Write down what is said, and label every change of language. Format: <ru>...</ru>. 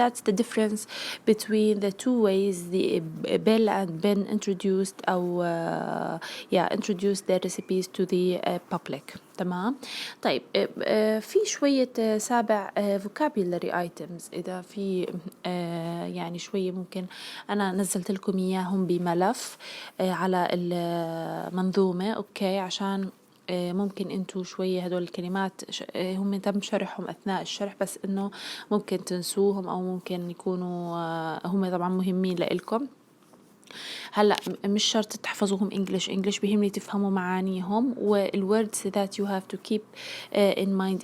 <en>That's the difference between the two ways the Bella and Ben introduced introduced their recipes to the public.</en> <ar>تمام. طيب في شوية سابع vocabulary items إذا في يعني شوية ممكن أنا نزلت لكم إياهم بملف على المنظومة أوكي عشان ممكن انتوا شوية هدول الكلمات هم تم شرحهم أثناء الشرح بس إنه ممكن تنسوهم أو ممكن يكونوا هم طبعا مهمين لإلكم. هلا مش شرط تحفظوهم English بيهمني تفهموا معانيهم وال</ar> <en>words that you have to keep in mind.</en>